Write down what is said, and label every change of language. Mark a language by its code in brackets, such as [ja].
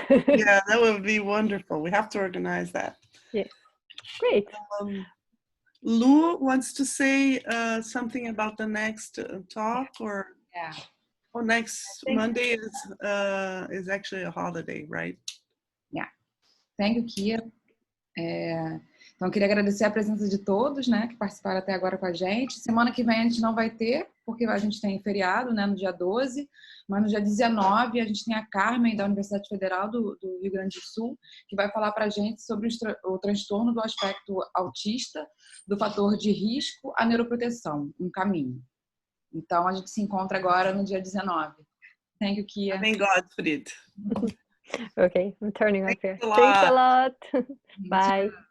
[en] Yeah, that would be wonderful. We have to organize that. Yes, great. Lou wants to say something about the next talk, or next Monday is actually a holiday, right? Yeah. Thank you, Kia. [pt] Então, eu queria agradecer a presença de todos, né, que participaram até agora com a gente. Semana que vem a gente não vai ter, porque a gente tem feriado, né, no dia 12, mas no dia 19 a gente tem a Carmen, da Universidade Federal do Rio Grande do Sul, que vai falar para a gente sobre o transtorno do aspecto autista, do fator de risco à neuroproteção, um caminho. Então, a gente se encontra agora no dia 19. [en] Thank you, Kia. Thank God, Frid. Okay, I'm turning off here. Thanks a lot. Bye.